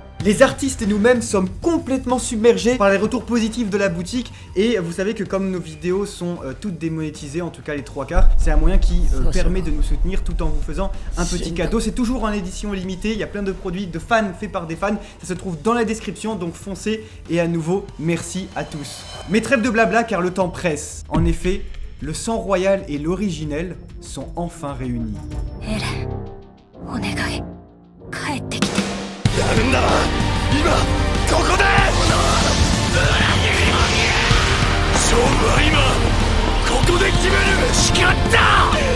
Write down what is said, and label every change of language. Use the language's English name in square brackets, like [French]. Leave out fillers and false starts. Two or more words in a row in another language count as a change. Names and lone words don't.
[French] Les artistes et nous-mêmes sommes complètement submergés par les retours positifs de la boutique et vous savez que comme nos vidéos sont toutes démonétisées, en tout cas les 3/4, c'est un moyen qui permet de nous soutenir tout en vous faisant un petit cadeau. C'est toujours en édition limitée, il y a plein de produits de fans faits par des fans, ça se trouve dans la description, donc foncez et à nouveau merci à tous. Mais trêve de blabla car le temps presse. En effet, le sang royal et l'originel sont enfin réunis. [Japanese] Eren、お願い、帰ってきて. 勝負は今ここで決める誓った